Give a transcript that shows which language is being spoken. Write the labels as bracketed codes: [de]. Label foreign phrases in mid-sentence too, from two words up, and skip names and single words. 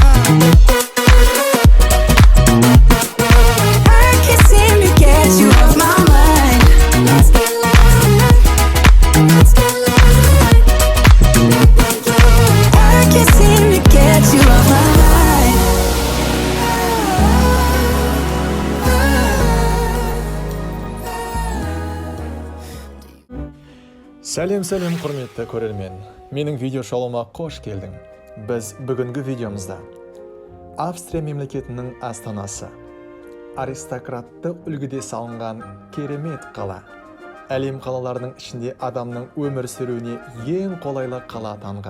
[en] can't seem to get you off my mind. I can't seem to get you off my mind. [kk] Сәлем құрметті көрермен. Менің видео шолуыма қош келдің. Біз бүгінгі видеомызда Австрия мемлекетінің астанасы, аристократты үлгіде салынған керемет қала, әлем қалаларының ішінде адамның өмір сүруіне ең қолайлы қала атанған.